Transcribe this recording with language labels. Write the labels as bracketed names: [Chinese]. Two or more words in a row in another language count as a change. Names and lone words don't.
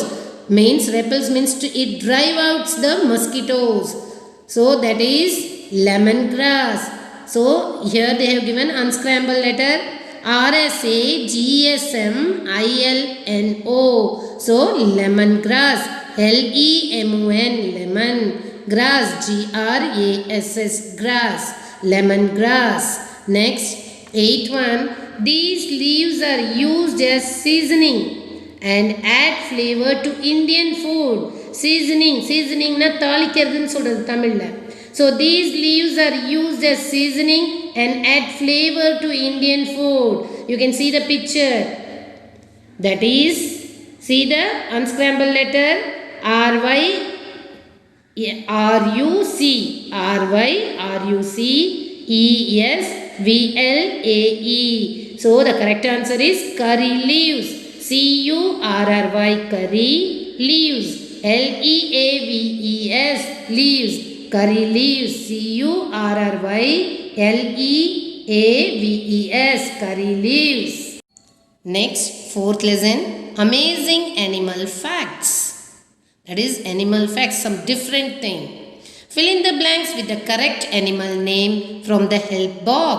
[English] Repels means to it drive out the mosquitoes. So that is lemongrass. So here they have given unscrambled letter R-S-A-G-S-M-I-L-N-O. So lemongrass. L-E-M-O-N, lemon. Grass, G-R-A-S-S, grass. Lemongrass. Next, eighth one. These leaves are used as seasoning and add flavor to Indian food. [Tamil] Seasoning na தாளிக்கிறதுன்னு சொல்றது தமிழ்ல. [English] So these leaves are used as seasoning and add flavor to Indian food. You can see the picture. That is, see the unscrambled letter R-Y-R-U-C. R-Y-R-U-C-E-S-V-L-A-E. So the correct answer is curry leaves. C-U-R-R-Y, curry leaves. L-E-A-V-E-S, leaves. Curry leaves. C-U-R-R-Y-L-E-A-V-E-S, curry leaves. Next, fourth lesson, amazing animal facts. That is animal facts, some different thing. Fill in the blanks with the correct animal name from the help box.